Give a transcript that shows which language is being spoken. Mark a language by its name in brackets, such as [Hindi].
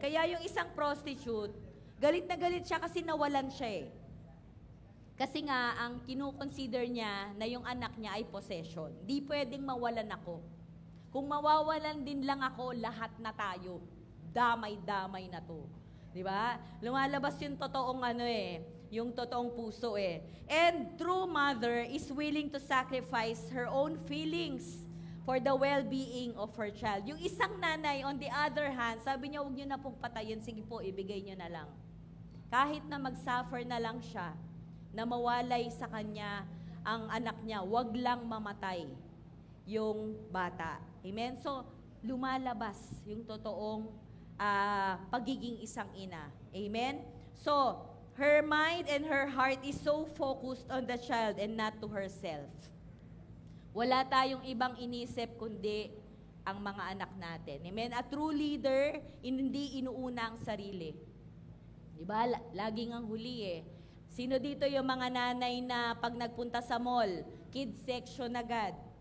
[Filipino] Kaya yung isang prostitute, galit na galit siya kasi nawalan siya Kasi nga, ang kinukonsider niya na yung anak niya ay possession. Di pwedeng mawalan ako. Kung mawawalan din lang ako, lahat na tayo. Damay-damay na to. Diba? Lumalabas yung totoong yung totoong puso [English] And true mother is willing to sacrifice her own feelings for the well-being of her child. [Filipino] Yung isang nanay, [English] on the other hand, [Filipino] sabi niya, huwag niyo na pong patayin, sige po, ibigay niyo na lang. Kahit na mag-suffer na lang siya, na mawalay sa kanya ang anak niya, wag lang mamatay yung bata. Amen? So, lumalabas yung totoong pagiging isang ina. Amen? [English] So, her mind and her heart is so focused on the child and not to herself. [Filipino] Wala tayong ibang inisip kundi ang mga anak natin. Amen? [English] A true leader, [Filipino] hindi inuuna ang sarili. Diba? Laging ang huli Sino dito yung mga nanay na pag nagpunta sa mall, kids section agad?